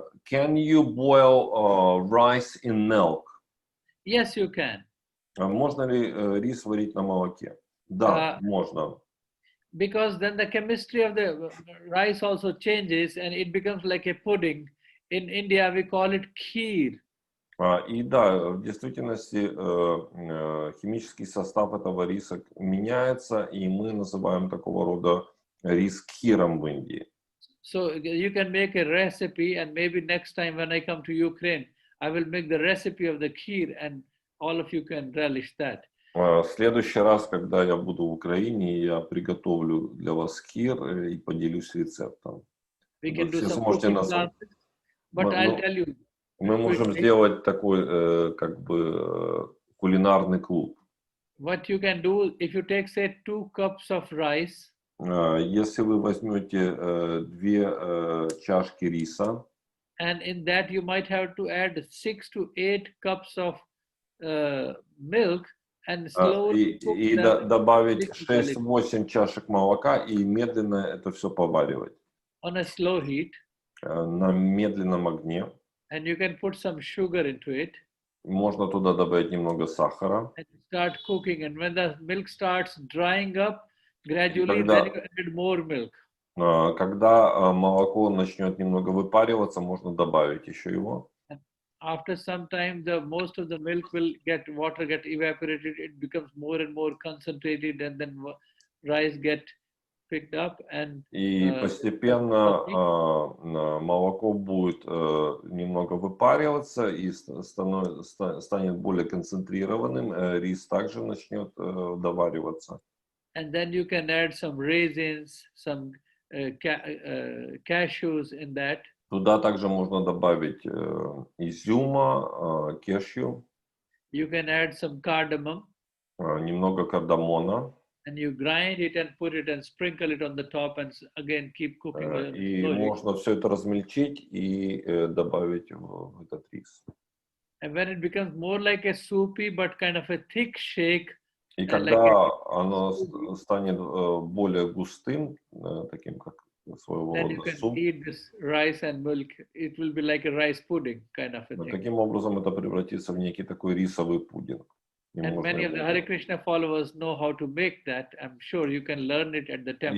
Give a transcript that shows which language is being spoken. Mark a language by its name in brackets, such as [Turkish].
[English] Can you boil rice in milk? Yes, you can. [Russian] Можно ли рис варить на молоке? Да, можно. [English] Because then the chemistry of the rice also changes and it becomes like a pudding. In India, we call it kheer. [Russian] И да, в действительности химический состав этого риса меняется, и мы называем такого рода рис кхиром в Индии. [English] So you can make a recipe, and maybe next time when I come to Ukraine, I will make the recipe of the kheer, and all of you can relish that. [Russian] В следующий раз, когда я буду в Украине, я приготовлю для вас кхир и поделюсь рецептом. [English] We can do some cooking classes, but I'll tell you. [Russian] Мы можем сделать такой, как бы, кулинарный клуб. [English] What you can do, if you take, say, 2 cups of rice. [Russian] Если вы возьмете 2 чашки риса. [English] And in that you might have to add 6 to 8 cups of milk and slowly cook [Russian] и [English] them. [Russian] Добавить 6-8 чашек молока и медленно это все поваривать. [English] On a slow heat. [Russian] На медленном огне. [English] And you can put some sugar into it. [Russian] Можно туда добавить немного сахара. [English] And start cooking. And when the milk starts drying up, gradually then you add more milk. [Russian] Когда молоко начнет немного выпариваться, можно добавить еще его. [English] After some time, most of the milk will water get evaporated. It becomes more and more concentrated, and then rice get picked up. And [Russian] и постепенно молоко будет немного выпариваться и станет более концентрированным. Рис также начнет довариваться. [English] And then you can add some raisins, some cashews in that. [Russian] Туда также можно добавить изюма, кешью, [English] You can add some cardamom. [Russian] немного кардамона. [English] And you grind it and put it and sprinkle it on the top and again keep cooking. [Russian] И можно все это размельчить и добавить в этот рис. [English] And when it becomes more like a soupy but kind of a thick shake. [Russian] И когда оно станет более густым, таким как своего [English] then you [Russian] рода [English] can [Russian] суп, [English] eat this rice and milk. It will be like a rice pudding kind of a thing. [Russian] таким образом это превратится в некий такой рисовый пудинг. [English] And many of the Hare Krishna followers know how to make that. I'm sure you can learn it at the temple.